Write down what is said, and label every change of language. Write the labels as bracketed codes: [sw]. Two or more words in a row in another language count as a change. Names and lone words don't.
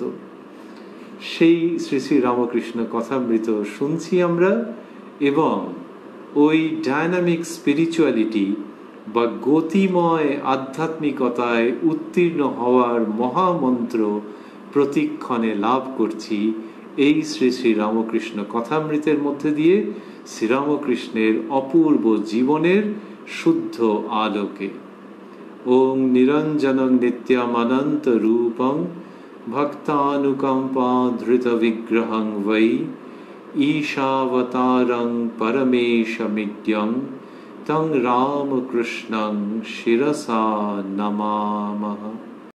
[bn] সেই শ্রী শ্রী রামকৃষ্ণ কথামৃত শুনছি আমরা, এবং ওই [en] dynamic spirituality [bn] বা গতিময় আধ্যাত্মিকতায় উত্তীর্ণ হওয়ার মহামন্ত্র প্রতিক্ষণে লাভ করছি এই শ্রী শ্রী রামকৃষ্ণ কথামৃতের মধ্যে দিয়ে, শ্রীরামকৃষ্ণের অপূর্ব জীবনের শুদ্ধ আলোকে। [sa] ওং নিরঞ্জনং নিত্যমনন্ত রূপং ভক্তানুকম্পা ধৃত বিগ্রহং বৈ ঈশাবতারং পরমেশমিদ্যং তং রামকৃষ্ণং শিরসা নমামঃ।